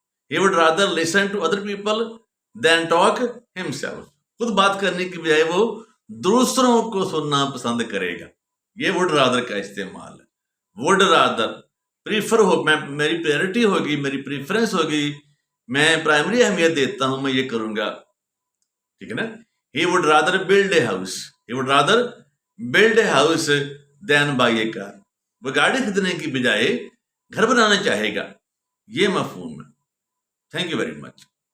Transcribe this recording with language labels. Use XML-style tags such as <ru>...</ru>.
<en>He would rather listen to other people than talk himself.</en> <ur>خود بات کرنے کی بجائے وہ دوسروں کو سننا پسند کرے گا. یہ وڈ رادر کا استعمال ہے. وڈ رادر پریفر ہو، میری پریورٹی ہوگی، میری پریفرنس ہوگی، میں پرائمری اہمیت دیتا ہوں، میں یہ کروں گا. ٹھیک ہے نا؟</ur> <en>He would rather build a house. He would rather build a house than buy a car.</en> <ur>وہ گاڑی خریدنے کی بجائے گھر بنانا چاہے گا. یہ مفہوم ہے.</ur> <en>Thank you very much.</en>